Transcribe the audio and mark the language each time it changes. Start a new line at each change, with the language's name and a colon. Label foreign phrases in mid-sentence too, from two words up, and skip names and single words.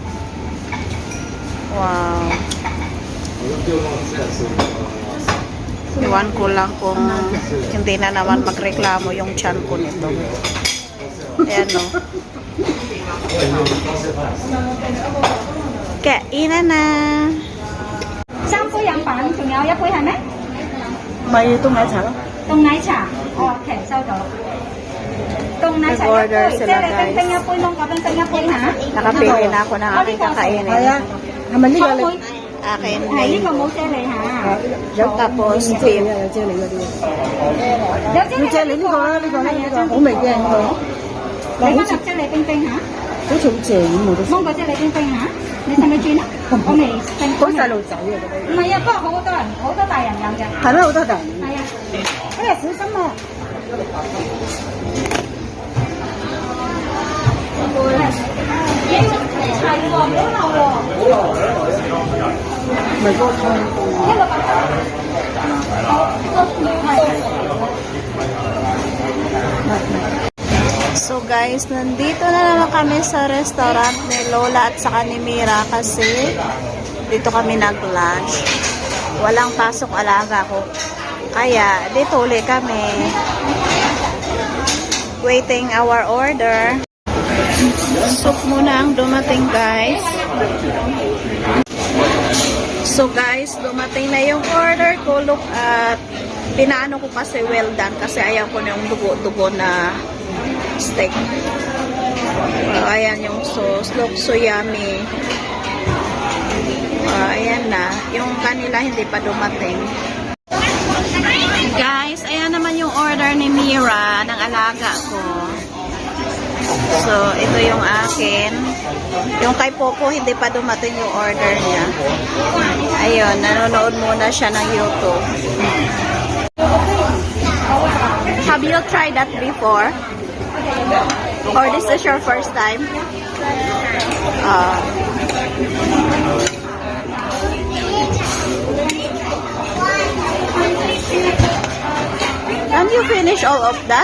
Filipino: Wow. Iwan ko lang kung hindi na naman magreklamo yung tiyan ko nito. Ayan o. Kainan na.
Cantonese: 三杯飲品，仲有一杯係咩？咪凍奶茶咯。凍奶茶，哦，OK，收到。凍奶茶一
Filipino: Nag-order
Cantonese: 杯，即
Filipino: sila,
Cantonese: 係你冰冰一杯，芒果冰冰一杯嚇。
Filipino: Nakapili na ako ng aking kakainin.
Cantonese: 係啊，係咪呢個你？
Filipino: Akin
Cantonese: 係呢
Filipino: main.
Cantonese: 個冇啫喱嚇，
Filipino: Tapos
Cantonese: 有啫喱
Filipino: beef.
Cantonese: 啊，有啫喱嗰啲。有啫喱。要啫喱呢個啦，呢個呢個好味嘅呢個。你今日啫喱冰冰嚇，好似好正咁我都。芒果啫喱冰冰嚇，你使唔使轉啊？我未食。好細路仔啊！唔係啊，不過好多人，好多大人有嘅。係咩？好多人。係啊。哎呀，小心啊！係喎，唔好漏喎。咪嗰個湯。一個白係。
English: So guys,
Filipino: nandito na naman kami sa restaurant ni Lola at saka ni Mira kasi dito kami nag-lunch. Walang pasok alaga ko. Kaya dito ulit kami.
English: Waiting our order.
Filipino: Soup muna ang dumating, guys.
English: So guys,
Filipino: dumating na yung order ko.
English: Look at
Filipino: pinaano ko kasi
English: well done
Filipino: kasi ayaw ko na yung dugo-dugo na steak. Ayan yung sauce.
English: Look, so yummy.
Filipino: Ayan na. Yung kanila hindi pa dumating. Guys, ayan naman yung order ni Mira ng alaga ko. So, ito yung akin. Yung kay Popo, hindi pa dumating yung order niya. Ayun, nanonood muna siya ng YouTube.
English: Have you tried that before? Or this is your first time? Can you finish all of that?